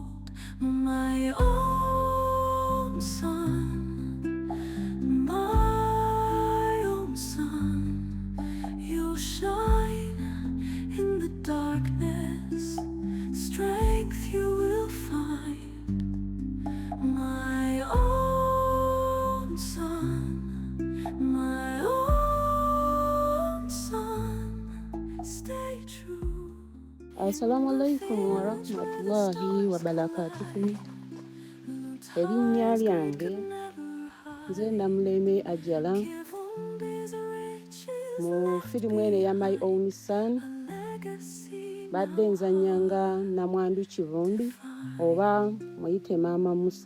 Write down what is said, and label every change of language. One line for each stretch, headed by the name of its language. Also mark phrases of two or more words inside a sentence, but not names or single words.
English: My own son, my own son, you'll shine in the darkness, strength you will find. My own son, my own son, stay true.
Arabic: السلام عليكم ورحمة الله وبركاته.
Ganda: Erinnya lyange nze Namuleme Ajala. Mu firimu eno ya My Own Son badde nzanyanga Namwandu Kivumbi oba muyite Maama Musa.